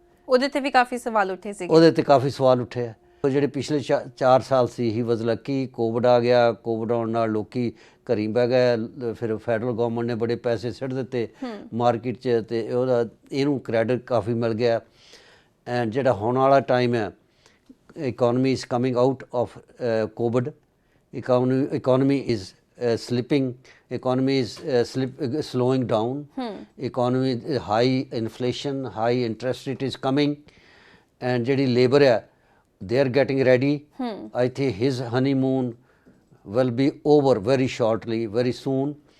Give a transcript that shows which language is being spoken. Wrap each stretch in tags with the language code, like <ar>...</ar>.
<pa>ਉਹਦੇ ਤੇ ਵੀ ਕਾਫੀ ਸਵਾਲ ਉੱਠੇ ਸੀ। ਉਹਦੇ ਤੇ ਕਾਫੀ ਸਵਾਲ ਉੱਠੇ ਆ। ਜਿਹੜੇ ਪਿਛਲੇ 4 ਸਾਲ ਸੀ ਹੀ</pa> <en>Was lucky.</en> <pa>ਕੋਵਿਡ ਆ ਗਿਆ, ਕੋਵਿਡ ਆਉਣ ਨਾਲ ਲੋਕੀ ਘਰੀ ਬਹਿ ਗਏ, ਫਿਰ ਫੈਡਰਲ ਗੌਰਮੈਂਟ ਨੇ ਬੜੇ ਪੈਸੇ ਸਿੱਟ ਦਿੱਤੇ ਮਾਰਕੀਟ 'ਚ ਅਤੇ ਇਹਨੂੰ ਕ੍ਰੈਡਿਟ ਕਾਫੀ ਮਿਲ ਗਿਆ।</pa> <en>and</en> <pa>ਜਿਹੜਾ ਹੋਣ ਵਾਲਾ ਟਾਈਮ ਹੈ,</pa> <en>economy is coming out of covid, economy is slipping, economy is slowing down, economy high inflation, high interest rate is coming, and</en> <pa>ਜਿਹੜੀ ਲੇਬਰ ਆ</pa> <en>They are getting ready I think his honeymoon will be over very shortly, very soon.</en>